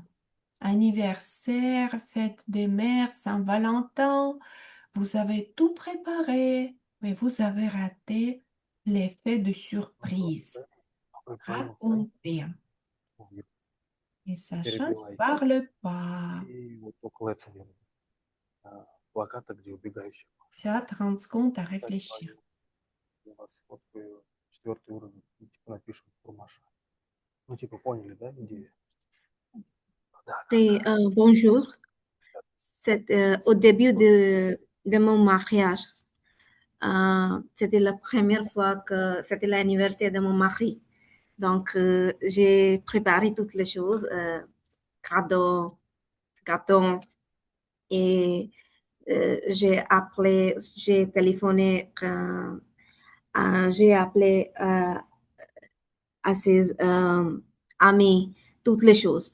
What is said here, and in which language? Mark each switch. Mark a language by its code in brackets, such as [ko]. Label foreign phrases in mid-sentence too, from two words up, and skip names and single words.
[fr] Anniversaire, fête des mères, Saint-Valentin. Vous avez tout préparé, mais vous avez raté l'effet de surprise. Racontez. Et Sacha ne [ru] Перебивайте. [fr] parle pas. [ru] И вот около этого плаката, где убегающая Маша. [fr] Tu as 30 secondes à [ru] Так, [fr] réfléchir. [ru] я вас сфоткаю 4-й уровень и типа напишем про Маша. Ну, типа, поняли, да, идею? Да, да, [fr] Et, [ru] да. [fr] bonjour. Au début de mon mariage, c'était la première fois que c'était l'anniversaire de mon mari. Donc, j'ai préparé toutes les choses, cadeaux, gâteaux, et j'ai téléphoné, j'ai appelé à ses amis, toutes les choses.